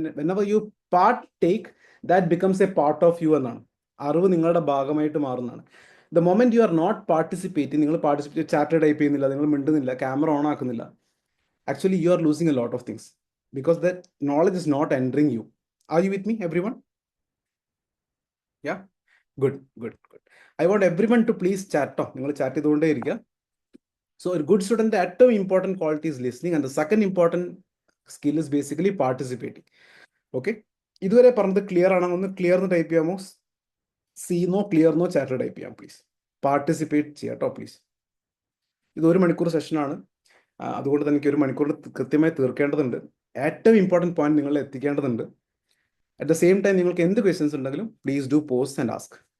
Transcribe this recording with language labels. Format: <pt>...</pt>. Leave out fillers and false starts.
<en>Whenever you part take, that becomes a part of you എന്നാണ്.</en> <ml>അറിവ് നിങ്ങളുടെ ഭാഗമായിട്ട് മാറുന്നതാണ്.</ml> <en>the moment you are not participating,</en> <ml>നിങ്ങൾ പാർട്ടിസിപ്പേറ്റ്, ചാറ്റ് ടൈപ്പ് ചെയ്യുന്നില്ല, നിങ്ങൾ മിണ്ടുന്നില്ല, camera on ആക്കുന്നില്ല,</ml> <en>Actually you are losing a lot of things because that knowledge is not entering you. Are you with me, everyone? Yeah, good. I want everyone to please chat.</en> <ml>നിങ്ങൾ chat ചെയ്തുകൊണ്ടേ ഇരിക്കുക.</ml> <en>So a good student, ഏറ്റവും important quality is listening, and the second important skill is basically participating.</en> <ml>Okay, ഇതുവരെ പറഞ്ഞത് clear ആണോ? ഒന്ന് clear എന്ന് type ചെയ്യാമോ? സീന്നോ ക്ലിയർന്നോ chat type ചെയ്യാം പ്ലീസ്. പാർട്ടിസിപ്പേറ്റ് ചെയ്യാട്ടോ പ്ലീസ്. ഇത് 1 മണിക്കൂർ സെഷനാണ്, അതുകൊണ്ട് തന്നെ എനിക്ക് 1 മണിക്കൂറിൽ കൃത്യമായി തീർക്കേണ്ടതുണ്ട്. ഏറ്റവും ഇമ്പോർട്ടൻറ്റ് പോയിന്റ് നിങ്ങൾ എത്തിക്കേണ്ടതുണ്ട്. അറ്റ് ദ സെയിം ടൈം നിങ്ങൾക്ക് എന്ത് ക്വസ്റ്റ്യൻസ് ഉണ്ടെങ്കിലും</ml> <en>Please do post and ask.</en>